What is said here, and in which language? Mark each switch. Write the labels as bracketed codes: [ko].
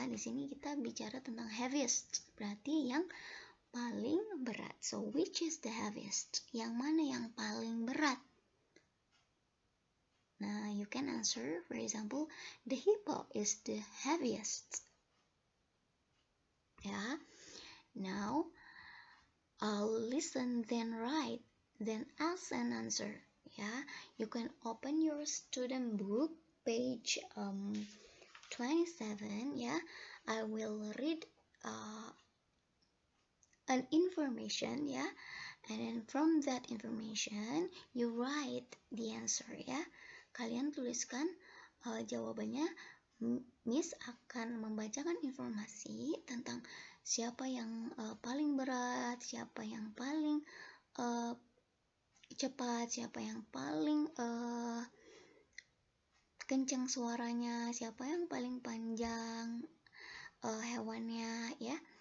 [id] Di sini kita bicara tentang heaviest, berarti yang paling berat. [en] So which is the heaviest? [id] Yang mana yang paling berat? [en] Nah, you can answer, for example, the hippo is the heaviest. Yeah. Now, listen, then write, then ask and answer. Yeah, you can open your student book, page 27. Yeah, I will read an information. Yeah, and then from that information, you write the answer. [id] Ya, kalian tuliskan jawabannya. Miss akan membacakan informasi tentang siapa yang paling berat, siapa yang paling cepat, siapa yang paling kencang suaranya, siapa yang paling panjang hewannya, ya.